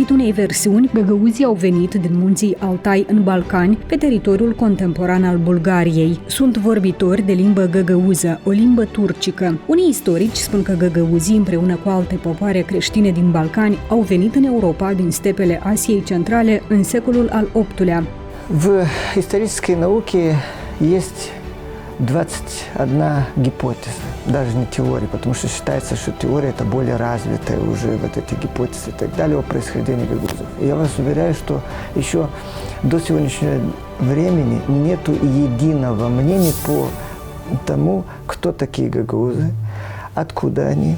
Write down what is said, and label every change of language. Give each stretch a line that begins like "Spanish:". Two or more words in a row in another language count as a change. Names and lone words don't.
Romanian: noi versiuni, găgăuzii au venit din munții Altai în Balcani, pe teritoriul contemporan al Bulgariei. Sunt vorbitori de limbă găgăuză, o limbă turcică. Unii istorici spun că găgăuzii, împreună cu alte popoare creștine din Balcani, au venit în Europa din stepele Asiei Centrale în secolul al VIII-lea.
Russian: В исторической науке есть 21 гипотеза, даже не теория, потому что считается, что теория – это более развитая уже вот эти гипотезы и так далее о происхождении гагузов. И я вас уверяю, что еще до сегодняшнего времени нет единого мнения по тому, кто такие гагузы, откуда они.